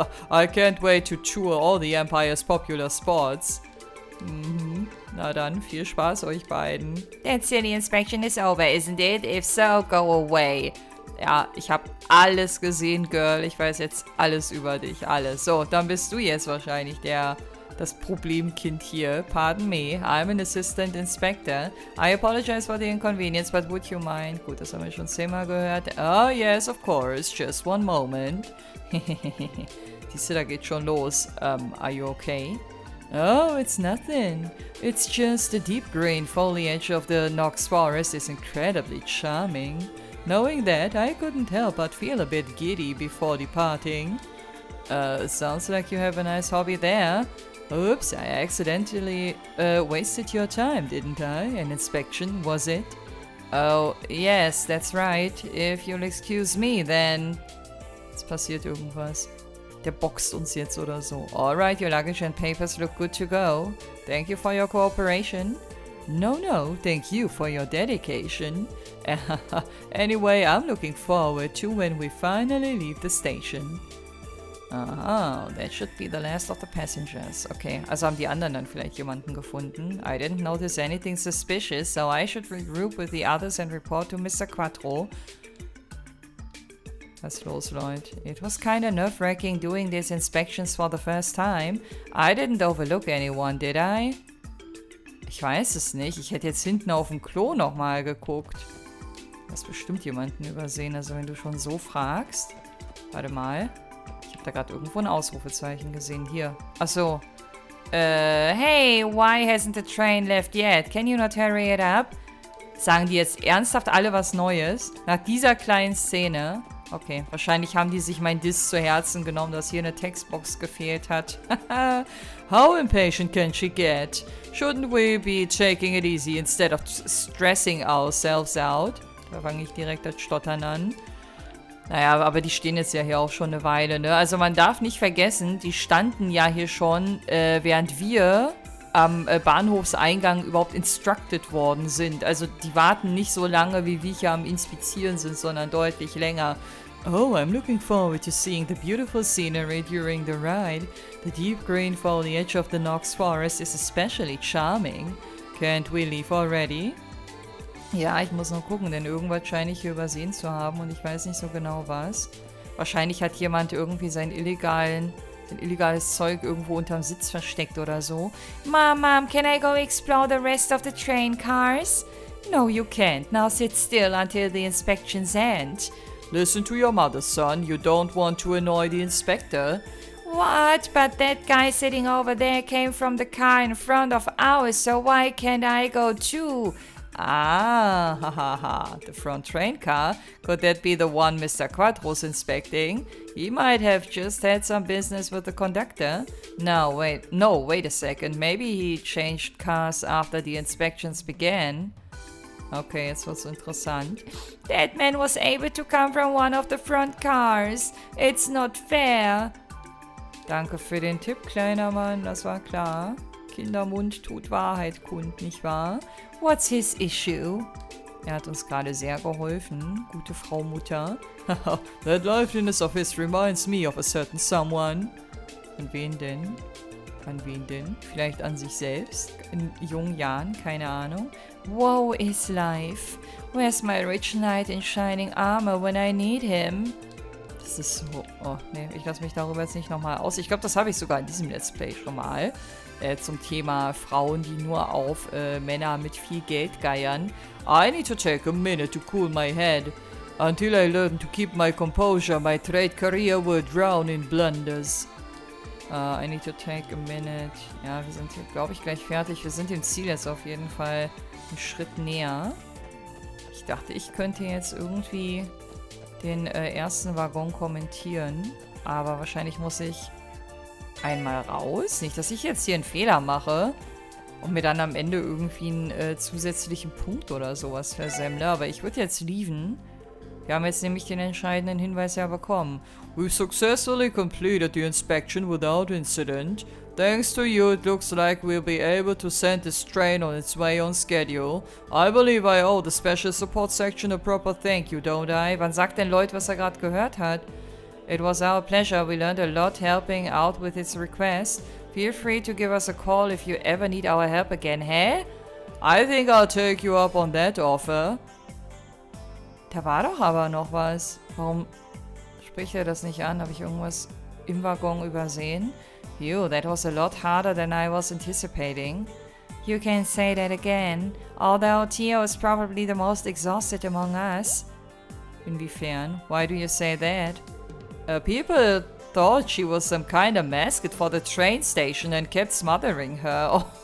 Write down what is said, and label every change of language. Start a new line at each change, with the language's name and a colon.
English: I can't wait to tour all the Empire's popular spots.
German: Na dann, viel Spaß euch beiden.
English: That silly inspection is over, isn't it? If so, go away.
German: Ja, ich habe alles gesehen, Girl. Ich weiß jetzt alles über dich, alles. So, dann bist du jetzt wahrscheinlich das Problemkind hier.
English: Pardon me, I'm an assistant inspector. I apologize for the inconvenience, but would you mind?
German: Gut, das haben wir schon 10-mal gehört.
English: Oh, yes, of course. Just one moment.
German: Siehst du, da geht schon los.
English: Are you okay? Oh, it's nothing. It's just the deep green foliage of the NOCH forest is incredibly charming. Knowing that, I couldn't help but feel a bit giddy before departing. Sounds like you have a nice hobby there. Oops, I accidentally wasted your time, didn't I? An inspection, was it? Oh, yes, that's right. If you'll excuse me, then...
German: Jetzt passiert irgendwas. Der boxt uns jetzt oder so.
English: Alright, your luggage and papers look good to go. Thank you for your cooperation. No, thank you for your dedication. Anyway, I'm looking forward to when we finally leave the station. Aha, that should be the last of the passengers.
German: Okay, also haben die anderen dann vielleicht jemanden gefunden.
English: I didn't notice anything suspicious, so I should regroup with the others and report to Mr. Quattro.
German: Was ist los, Leute?
English: It was kinda nerve-wracking doing these inspections for the first time. I didn't overlook anyone, did I?
German: Ich weiß es nicht. Ich hätte jetzt hinten auf dem Klo nochmal geguckt. Du hast bestimmt jemanden übersehen, also wenn du schon so fragst. Warte mal. Ich habe da gerade irgendwo ein Ausrufezeichen gesehen. Hier. Achso.
English: Hey, why hasn't the train left yet? Can you not hurry it up?
German: Sagen die jetzt ernsthaft alle was Neues? Nach dieser kleinen Szene. Okay, wahrscheinlich haben die sich mein Diss zu Herzen genommen, dass hier eine Textbox gefehlt hat. How impatient can she get? Shouldn't we be taking it easy instead of stressing ourselves out? Da fange ich direkt das Stottern an. Naja, aber die stehen jetzt ja hier auch schon eine Weile, ne? Also man darf nicht vergessen, die standen ja hier schon, während wir am Bahnhofseingang überhaupt instructed worden sind. Also die warten nicht so lange, wie wir hier am Inspizieren sind, sondern deutlich länger.
English: Oh, I'm looking forward to seeing the beautiful scenery during the ride. The deep green foliage of the Knox Forest is especially charming. Can't we leave already?
German: Ja, ich muss noch gucken, denn irgendwas scheine ich hier übersehen zu haben und ich weiß nicht so genau was. Wahrscheinlich hat jemand irgendwie sein illegales Zeug irgendwo unterm Sitz versteckt oder so.
English: Mom, can I go explore the rest of the train cars? No, you can't. Now sit still until the inspections end. Listen to your mother, son. You don't want to annoy the inspector. What? But that guy sitting over there came from the car in front of ours, so why can't I go too? Ah, hahaha, the front train car. Could that be the one Mr. Quattro's inspecting? He might have just had some business with the conductor. No, wait a second. Maybe he changed cars after the inspections began.
German: Okay, jetzt wird's interessant.
English: That man was able to come from one of the front cars. It's not fair.
German: Danke für den Tipp, kleiner Mann, das war klar. Kindermund tut Wahrheit kund, nicht wahr?
English: What's his issue?
German: Er hat uns gerade sehr geholfen, gute Frau Mutter.
English: That liveliness of his reminds me of a certain someone.
German: An wen denn? An wen denn? Vielleicht an sich selbst? In jungen Jahren? Keine Ahnung.
English: Woe is life. Where's my rich knight in shining armor when I need him?
German: Das ist so... Oh, nee, ich lasse mich darüber jetzt nicht nochmal aus. Ich glaube, das habe ich sogar in diesem Let's Play schon mal. Zum Thema Frauen, die nur auf Männer mit viel Geld geiern.
English: I need to take a minute to cool my head. Until I learn to keep my composure, my trade career will drown in blunders. I need to take a minute.
German: Ja, wir sind hier, glaube ich, gleich fertig. Wir sind dem Ziel jetzt auf jeden Fall einen Schritt näher. Ich dachte, ich könnte jetzt irgendwie den ersten Waggon kommentieren. Aber wahrscheinlich muss ich einmal raus. Nicht, dass ich jetzt hier einen Fehler mache und mir dann am Ende irgendwie einen zusätzlichen Punkt oder sowas versemmle. Aber ich würde jetzt leaven. Wir haben jetzt nämlich den entscheidenden Hinweis ja bekommen.
English: We've successfully completed the inspection without incident. Thanks to you, it looks like we'll be able to send this train on its way on schedule. I believe I owe the Special Support Section a proper thank you, don't I?
German: Wann sagt denn Lloyd, was er gerade gehört hat?
English: It was our pleasure. We learned a lot helping out with its request. Feel free to give us a call if you ever need our help again, hä? I think I'll take you up on that offer.
German: Da war doch aber noch was. Warum spricht er das nicht an? Habe ich irgendwas im Waggon übersehen?
English: Phew, that was a lot harder than I was anticipating. You can say that again. Although Theo is probably the most exhausted among us.
German: Inwiefern?
English: Why do you say that? People thought she was some kind of mascot for the train station and kept smothering her.